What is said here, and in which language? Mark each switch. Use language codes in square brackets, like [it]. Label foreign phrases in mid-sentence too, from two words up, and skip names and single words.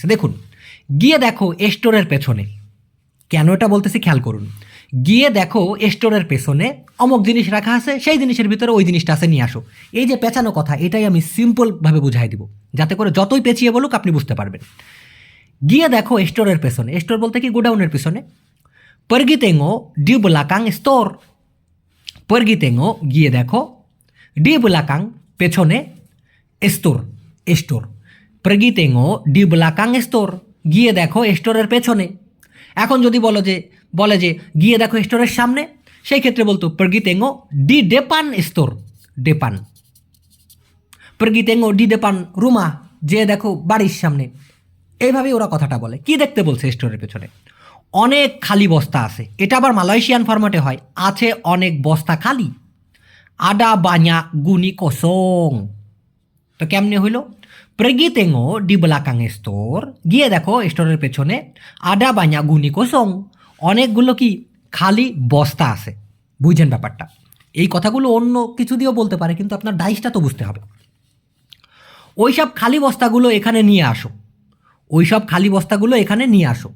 [bn] দেখুন, গিয়ে দেখো স্টোরের পেছনে, কেন এটা বলতেছি খেয়াল করুন। গিয়ে দেখো স্টোরের পেছনে অমুক জিনিস রাখা আছে, সেই জিনিসের ভিতরে ওই জিনিসটা আছে, নিয়ে আসো। এই যে পেঁচানো কথা, এটাই আমি সিম্পলভাবে বুঝাই দিব, যাতে করে যতই পেঁচিয়ে বলুক আপনি বুঝতে পারবেন। গিয়ে দেখো স্টোরের পেছনে, স্টোর বলতে কি গোডাউনের পেছনে। [ms] pergi tengok di belakang store, pergi tengok [bn] গিয়ে দেখো, [ms] di belakang পেছনে, store store, pergi tengok di belakang store [bn] গিয়ে দেখো স্টোরের পেছনে। এখন যদি বলে যে গিয়ে দেখো স্টোরের সামনে, সেই ক্ষেত্রে বলতো [ms] pergi tengok di depan store, depan, pergi tengok di depan rumah, [bn] যে দেখো বাড়ির সামনে। এইভাবেই ওরা কথাটা বলে। কি দেখতে বলছে স্টোরের পেছনে? অনেক খালি বস্তা আছে, এটা আবার মালয়েশিয়ান ফরম্যাটে হয়, আছে অনেক বস্তা খালি। [ms] ada banyak guni kosong, [bn] তো কেমনে হইল? [ms] pergi tengok di belakang store, [bn] গিয়ে দেখো স্টোরের পেছনে, [ms] ada banyak guni kosong, [bn] অনেকগুলো কি খালি বস্তা আছে। বুঝছেন ব্যাপারটা? এই কথাগুলো অন্য কিছু দিয়েও বলতে পারে, কিন্তু আপনার ডাইসটা তো বুঝতে হবে। ওইসব খালি বস্তাগুলো এখানে নিয়ে আসো, ওইসব খালি বস্তাগুলো এখানে নিয়ে আসো।